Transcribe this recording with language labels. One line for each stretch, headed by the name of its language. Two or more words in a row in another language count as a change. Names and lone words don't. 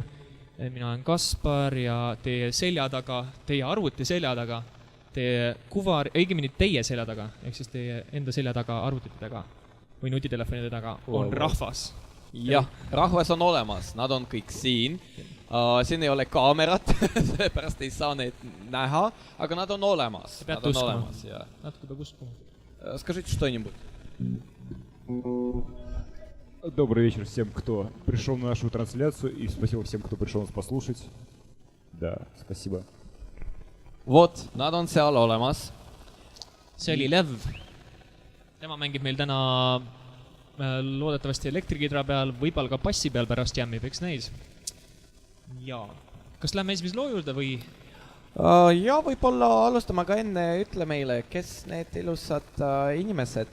Estonian: Mina olen Kaspar ja teie selja taga, teie arvuti selja taga, teie kuvar, õigemini teie selja taga, ehk siis teie enda selja taga arvutite taga või nutitelefonide taga on rahvas. Jah, rahvas on olemas, nad on kõik siin. Siin ei ole kaamerat, sellepärast ei saa neid näha, aga nad on olemas. Pead uskuma. Natuke peab uskuma.
Russian: Скажите что-нибудь. Добрый вечер всем, кто пришел на нашу трансляцию, и спасибо всем, кто пришел нас послушать. Да, спасибо. Вот,
Estonian: nad on seal olemas. See oli Lev. Tema mängib meil täna loodetavasti elektrikidra peal, võib-olla ka passi peal pärast jämmib, eks näis. Ja, kas lähme esimese loo juurde või? Ja võib-olla alustama ka enne ütle meile, kes need ilusad inimesed